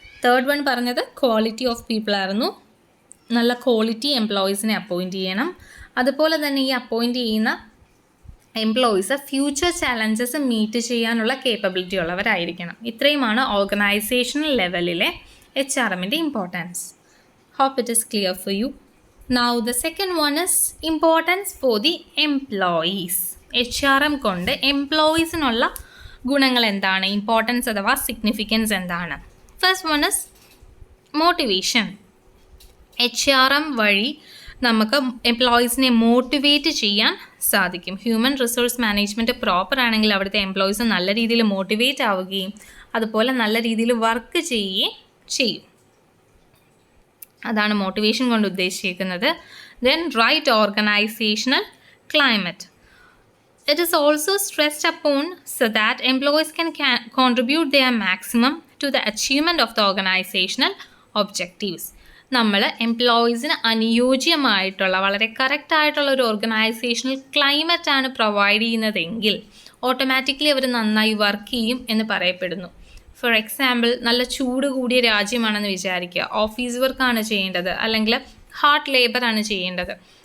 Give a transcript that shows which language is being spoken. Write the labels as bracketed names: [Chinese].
[Malayalam] Third one പറഞ്ഞത് quality of people ആയിരുന്നു. നല്ല ക്വാളിറ്റി എംപ്ലോയീസിനെ അപ്പോയിൻറ്റ് ചെയ്യണം. അതുപോലെ തന്നെ ഈ അപ്പോയിൻറ്റ് ചെയ്യുന്ന എംപ്ലോയീസ് ഫ്യൂച്ചർ ചാലഞ്ചസ് മീറ്റ് ചെയ്യാനുള്ള കേപ്പബിലിറ്റി ഉള്ളവരായിരിക്കണം. ഇത്രയുമാണ് organisational ലെവലിലെ HRM-ൻ്റെ importance. [English] Hope it is clear for you. Now the second one is importance for the employees. [Malayalam] HRM കൊണ്ട് എംപ്ലോയീസിനുള്ള ഗുണങ്ങൾ എന്താണ്, ഇമ്പോർട്ടൻസ് അഥവാ സിഗ്നിഫിക്കൻസ് എന്താണ്? [English] First one is motivation. [Malayalam] HRM വഴി നമുക്ക് എംപ്ലോയീസിനെ മോട്ടിവേറ്റ് ചെയ്യാൻ സാധിക്കും. ഹ്യൂമൻ റിസോഴ്സ് മാനേജ്മെൻറ്റ് പ്രോപ്പർ ആണെങ്കിൽ അവിടുത്തെ എംപ്ലോയീസ് നല്ല രീതിയിൽ മോട്ടിവേറ്റ് ആവുകയും അതുപോലെ നല്ല രീതിയിൽ വർക്ക് ചെയ്യുകയും ചെയ്യും. അതാണ് മോട്ടിവേഷൻ കൊണ്ട് ഉദ്ദേശിക്കുന്നത്. [English] Then right organizational climate. It is also stressed upon so that employees can contribute their maximum to the achievement of the organizational objectives. [Malayalam] നമ്മൾ എംപ്ലോയീസിന് അനുയോജ്യമായിട്ടുള്ള വളരെ കറക്റ്റായിട്ടുള്ള ഒരു ഓർഗനൈസേഷണൽ ക്ലൈമറ്റാണ് പ്രൊവൈഡ് ചെയ്യുന്നതെങ്കിൽ ഓട്ടോമാറ്റിക്കലി അവർ നന്നായി വർക്ക് ചെയ്യും എന്ന് പറയപ്പെടുന്നു. ഫോർ എക്സാമ്പിൾ, നല്ല ചൂട് കൂടിയ രാജ്യമാണെന്ന് വിചാരിക്കുക. ഓഫീസ് വർക്കാണ് ചെയ്യേണ്ടത്, അല്ലെങ്കിൽ ഹാർഡ് ലേബറാണ് ചെയ്യേണ്ടത്.